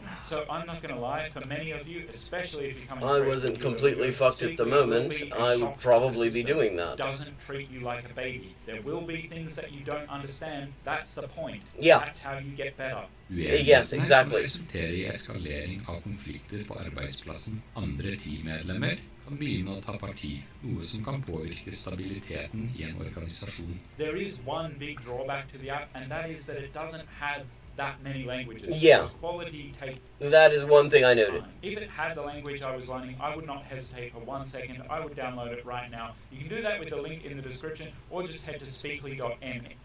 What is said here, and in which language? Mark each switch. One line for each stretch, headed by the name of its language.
English: So I'm not going to lie, for many of you, especially if you're coming I wasn't completely fucked at the moment. I would probably be doing that. Doesn't treat you like a baby. There will be things that you don't understand. That's the point. Yeah. That's how you get better. Yes, exactly.
Norwegian: Resultere i eskalering av konflikter på arbeidsplassen. Andre teammedlemmer kan begynne å ta parti, noe som kan påvirke stabiliteten i en organisasjon.
English: There is one big drawback to the app, and that is that it doesn't have that many languages. Yeah. Quality takes That is one thing I noted. If it had the language I was learning, I would not hesitate for 1 second. I would download it right now. You can do that with the link in the description, or just head to speakly.me.